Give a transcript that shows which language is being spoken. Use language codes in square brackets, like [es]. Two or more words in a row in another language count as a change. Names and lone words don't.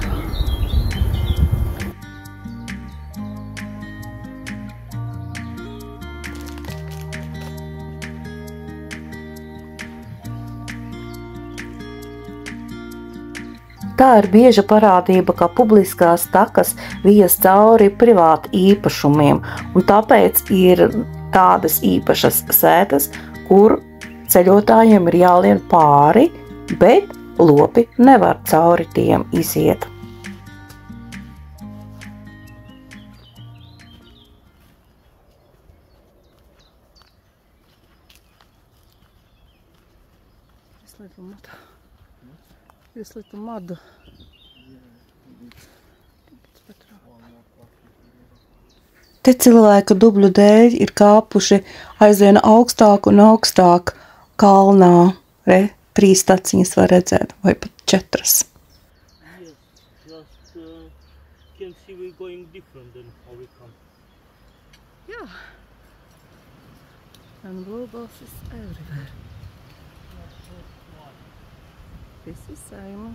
[lv] Tā ir bieža parādība, ka publiskās takas vies cauri privāti īpašumiem, un tāpēc ir tādas īpašas sētas, kur ceļotājiem ir jālien pāri, bet lopi nevar cauri tiem iziet. [en] This little mud. [lv] Te cilvēka dubļu dēļ ir kāpuši aizvien augstāk un augstāk kalnā. Re, 3 staciņas var redzēt, vai pat 4. [en] Yes, just can see we going different than how we come. Yeah. And bluebells is everywhere. This is Simon.